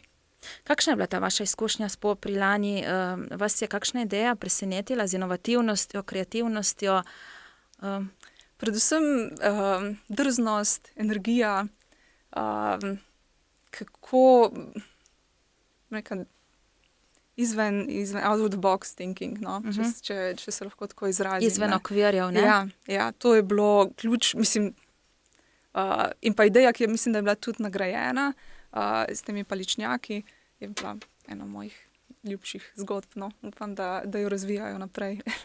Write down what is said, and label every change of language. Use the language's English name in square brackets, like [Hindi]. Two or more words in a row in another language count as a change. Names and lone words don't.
[Slovenian] Kakšna je bila ta vaša izkušnja s Popri lani? Vas je kakšna ideja presenetila z inovativnostjo, kreativnostjo? Predvsem drznost, energija, kako izven [English] out of the box thinking, [Slovenian] no? Če se lahko tako izrazim. Izven okvirjev, ne? Ja, to je bilo ključ, mislim, in pa ideja, ki mislim, da je bila tudi nagrajena s temi paličnjaki, je bila ena mojih ljubših zgodb, no. Upam, da jo razvijajo naprej.